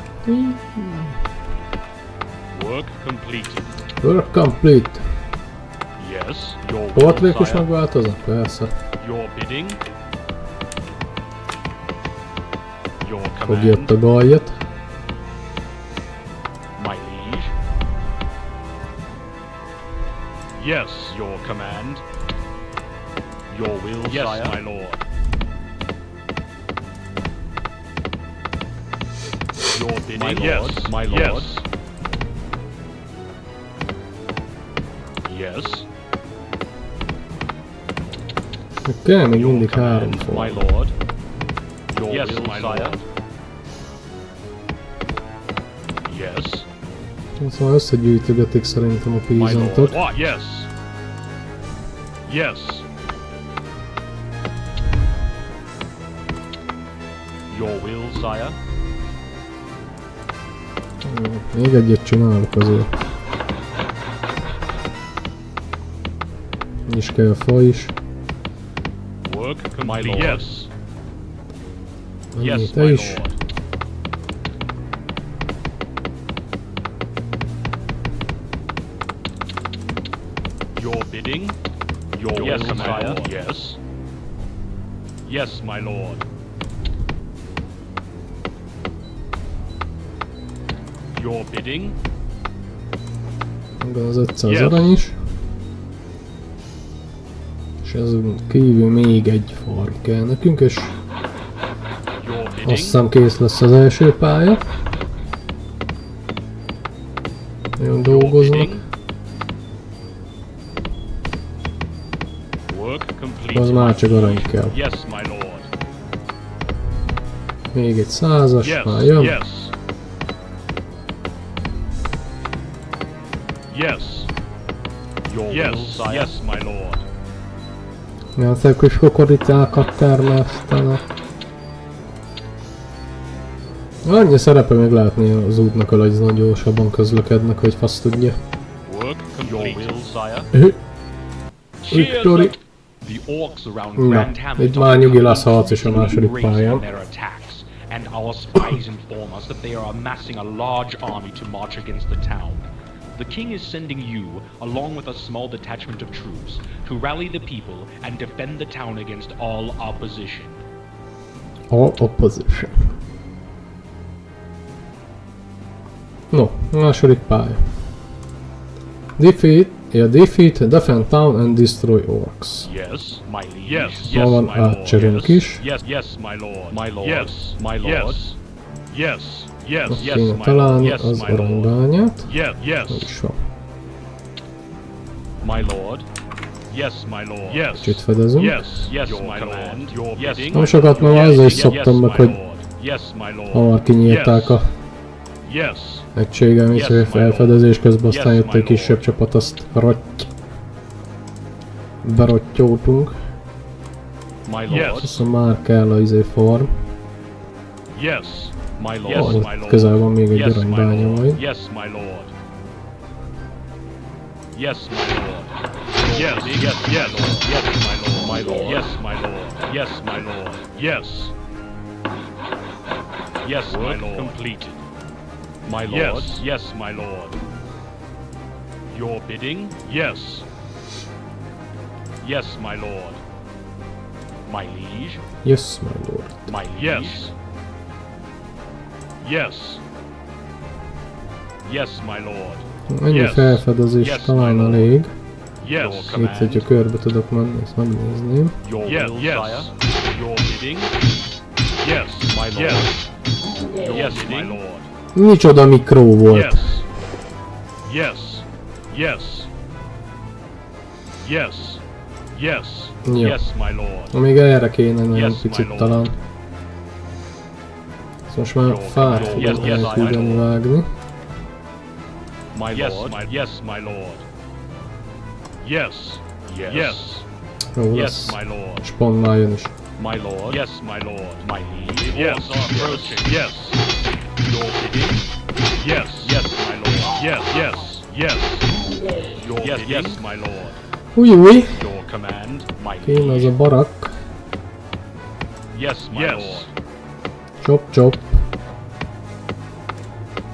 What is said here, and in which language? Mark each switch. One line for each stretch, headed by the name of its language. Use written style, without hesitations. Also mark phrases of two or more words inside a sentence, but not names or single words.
English: Work completed. Work complete. Yes, your will,
Hungarian: Portrék is
English: sire.
Hungarian: megváltoznak? Persze.
English: Your bidding. Your
Hungarian: Fogja ott a
English: command,
Hungarian: galjat.
English: my liege. Yes, your command. Your will, yes, sire. My lord. Your bidding, my lord. Yes, my lord. Yes.
Hungarian: Kell még
English: Your
Hungarian: mindig három
English: command,
Hungarian: fog.
English: my lord. Your Yes, will, my sire. lord. Yes.
Hungarian: Szóval összegyűjtögetik szerintem a
English: My lord.
Hungarian: pízantot.
English: What? Yes. Yes. Your will, sire.
Hungarian: Még egyet csinálok azért. Is kell a fa is.
English: Work complete. Yes.
Hungarian: Annyi
English: Yes,
Hungarian: te
English: my
Hungarian: is.
English: lord. Your bidding. Your Yes, will, my sire. lord. Yes. Yes, my lord. Your bidding.
Hungarian: Megvan az 500
English: Yes.
Hungarian: arany is. És ezen kívül még egy farm kell nekünk, és
English: Your
Hungarian: azt
English: bidding.
Hungarian: hiszem kész lesz az első pálya. Nagyon
English: Your
Hungarian: dolgoznak.
English: bidding. Work complete.
Hungarian: Az már csak arany kell.
English: Yes, my lord.
Hungarian: Még egy 100-as,
English: Yes,
Hungarian: már jön.
English: yes. Yes. Your yes, will, sire. Yes, my lord.
Hungarian: Milyen kis kokoritákat termesztenek. Annyi szerepe még látni az útnak, hogy nagyon gyorsabban közlekednek, hogy fasz tudja.
English: Work complete. Your will, sire. Victory! The orcs around
Hungarian: Na,
English: Grand Hamlet
Hungarian: itt már nyugi lesz harc is a második pályán.
English: their attacks, and our spies inform us that they are amassing a large army to march against the town. The king is sending you, along with a small detachment of troops, to rally the people and defend the town against all opposition. All opposition. No,
Hungarian: második pálya.
English: Defend town and destroy orcs. Yes, My liege. yes,
Hungarian: Ma
English: yes,
Hungarian: van
English: my lord.
Hungarian: átcserünk
English: Yes,
Hungarian: is.
English: yes, yes, my lord. My lord. Yes, My lord. Yes, yes, yes,
Hungarian: Most
English: yes,
Hungarian: kéne
English: my
Hungarian: találni
English: lord. Yes,
Hungarian: az
English: my lord.
Hungarian: aranybányát.
English: Yes, yes,
Hungarian: Hol is van.
English: my lord. Yes, my lord. Yes.
Hungarian: Kicsit fedezünk.
English: Yes, yes, my lord. Your bidding.
Hungarian: Nem sokat, mert
English: Yes,
Hungarian: azzal is
English: yes,
Hungarian: szoktam
English: yes,
Hungarian: meg,
English: my
Hungarian: hogy
English: lord. Yes, my lord.
Hungarian: hamar kinyírták a
English: Yes.
Hungarian: egységem,
English: Yes,
Hungarian: és
English: my
Hungarian: felfedezés közben
English: lord.
Hungarian: aztán
English: Yes,
Hungarian: jött
English: my
Hungarian: egy kisebb
English: lord.
Hungarian: csapat, azt berottyoltunk.
English: My Yes. lord.
Hungarian: Viszont már kell a farm.
English: Yes, my lord. Yes, Yes,
Hungarian: ott
English: my lord.
Hungarian: közel van még egy
English: Yes, my
Hungarian: aranybánya
English: lord.
Hungarian: majd.
English: Yes, my lord. Yes, my lord. Yes, yes, yes, yes, my lord. My lord. Yes, my lord. Yes, my lord. Yes. Yes, my lord. Completed. My lord. Yes, yes, my lord. Your bidding? Yes. Yes, my lord. My liege? Yes, my lord. My liege. Yes. Yes. Yes, my lord.
Hungarian: Ennyi
English: Yes.
Hungarian: felfedezés
English: Yes,
Hungarian: talán
English: my lord.
Hungarian: elég.
English: Yes.
Hungarian: Itt, hogyha körbe tudok menni, ezt megnézném.
English: Your Yes, will, yes. sire. Your bidding? Yes, My lord. yes. Your Yes, bidding? my lord.
Hungarian: Micsoda mikró volt.
English: Yes. Yes. Yes. Yes. Yes.
Hungarian: Jó.
English: Yes, my lord.
Hungarian: Még erre kéne nagyon
English: Yes, my
Hungarian: picit
English: lord.
Hungarian: talán. Ezt most már fát fogom
English: Yes, yes,
Hungarian: elküldeni
English: my lord.
Hungarian: vágni.
English: My Yes, lord. yes, my lord. Yes. Yes. Yes.
Hungarian: Jó
English: Yes,
Hungarian: lesz.
English: my lord.
Hungarian: És pont már jön is.
English: My lord. Yes, my lord. My liege. Yes, approaching. Yes. Your bidding? Yes. Yes, my lord. Yes, yes, yes. Your yes, bidding? Yes, my lord.
Hungarian: Új,
English: Your command? My
Hungarian: kéne az a barak.
English: Yes, my lord. Chop, chop.